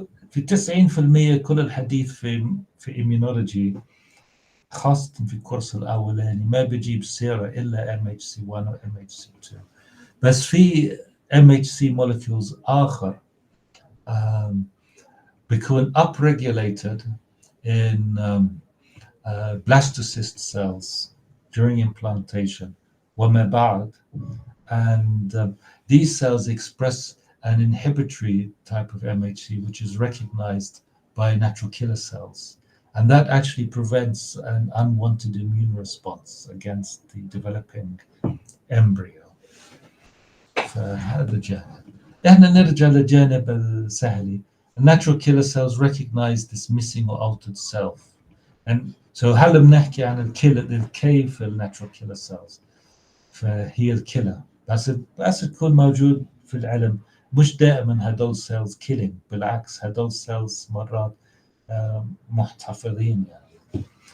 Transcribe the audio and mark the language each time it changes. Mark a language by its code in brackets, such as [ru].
[ar] في 90% كل الحديث في immunology خاصة في الكورس الأولاني ما بيجيب سيرة إلا MHC1 و MHC2، بس في MHC molecules آخر بيكون [en] upregulated in blastocyst cells during implantation [ar] وما بعد. [en] And these cells express an inhibitory type of MHC, which is recognized by natural killer cells. And that actually prevents an unwanted immune response against the developing embryo. [ar] فهذا جانب. احنا نرجع للجانب السهلي. [en] Natural killer cells recognize this missing or altered self. And so [ar] هل بنحكي عن الكيف الناتشورال كيلر سيلز، فهي الكيلر بس تكون موجود في العلم. مش دائما هدول سيلز كيلينج، بالعكس هدول سيلز مرات محتفظين يعني.